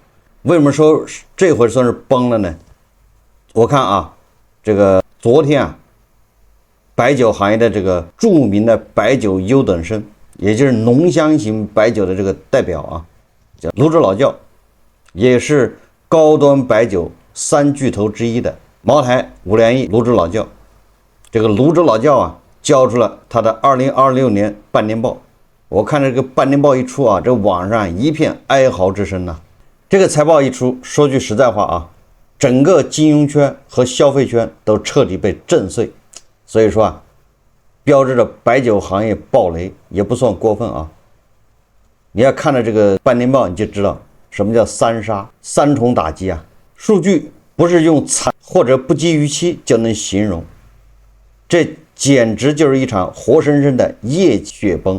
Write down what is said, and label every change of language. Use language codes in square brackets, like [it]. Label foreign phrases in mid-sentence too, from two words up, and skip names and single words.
[zh] 為什麼說這回算是崩了呢？我看這個昨天白酒行業的這個著名的白酒優等生，也就是濃香型白酒的這個代表叫瀘州老窖，也是高端白酒三巨頭之一的茅台、五粮液、瀘州老窖。這個瀘州老窖交出了他的2026年半年報。我看这个半年報一出這網上一片哀嚎之聲呐。這個財報一出，說句實在話整個金融圈和消費圈都徹底被震碎。所以說標誌着白酒行業爆雷也不算過分你要看了這個半年報，你就知道什麼叫三殺，三重打擊數據不是用慘或者不及預期就能形容，這簡直就是一場活生生的夜雪崩。